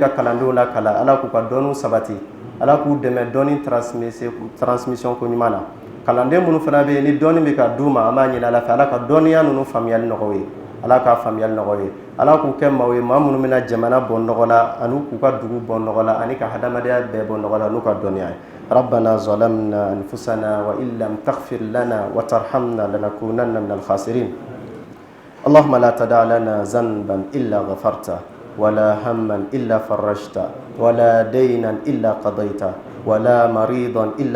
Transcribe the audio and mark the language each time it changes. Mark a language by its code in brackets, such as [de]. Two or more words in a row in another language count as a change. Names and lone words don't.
[bm] ka kalandenw lakalan Ala k'u ka dɔnniw sabati Ala k'u dɛmɛ dɔnni transmission ko ɲuman na kalanden minnu fana bɛ yen ni dɔnni bɛ ka d'u ma an b'a ɲini Ala fɛ Ala ka dɔnniya ninnu faamuyali nɔgɔya u ye Ala k'a faamuyali nɔgɔya u ye Ala k'u kɛ maaw ye maa minnu bɛna jamana bɔ nɔgɔ la ani k'u ka dugu bɔ nɔgɔ la ani ka hadamadenya bɛɛ bɔ nɔgɔ la n'u ka dɔnniya ye [ar] ربنا ظلمنا أنفسنا وإن لم تغفر لنا وترحمنا لنكونن من الخاسرين اللهم لا تدع لنا ذنبا إلا غفرته ولا هما إلا فرجته ولا دينا إلا قضيته ولا مريضا إلا